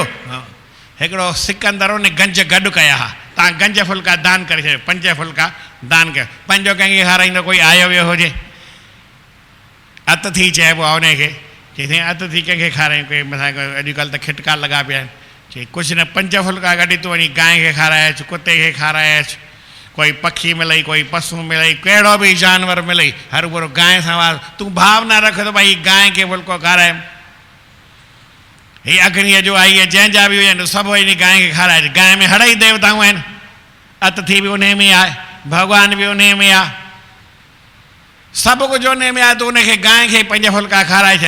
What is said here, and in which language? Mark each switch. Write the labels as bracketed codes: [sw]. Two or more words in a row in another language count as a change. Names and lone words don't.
[sd] हिकिड़ो सिकंदर उन गंज गॾु कया हुआ, तव्हां गंज फुल्का दान करे छॾियो, 5 फुल्का दान कयो, 5 कंहिंखे खाराईंदो, कोई आयो वियो हुजे, अतिथि चइबो आहे उनखे, चई साईं अतिथि कंहिंखे खारायूं, कोई मथां अॼुकल्ह त खिटका लॻा पिया आहिनि, चई कुछ न 5 फुल्का गॾु तूं वञी गांइ खे खाराए अचु, कुते खे खाराए अचु, कोई पखी मिलई, कोई पशु मिलई, कहिड़ो बि जानवर मिलई, हर भुरो गांइ सां वार, तूं भाव न रख त भई गांइ खे फुल्को खाराए। हीअ अग्नीअ जो आई आहे, जंहिंजा बि हुजनि सभु वञी गांइ खे खाराए। गांइ में हड़ई देवताऊं आहिनि, अतिथि बि उन में आहे, भॻवान बि उन में आहे, सभु कुझु उन में आहे, तूं उनखे गांइ खे 5 फुल्का खाराए छॾ।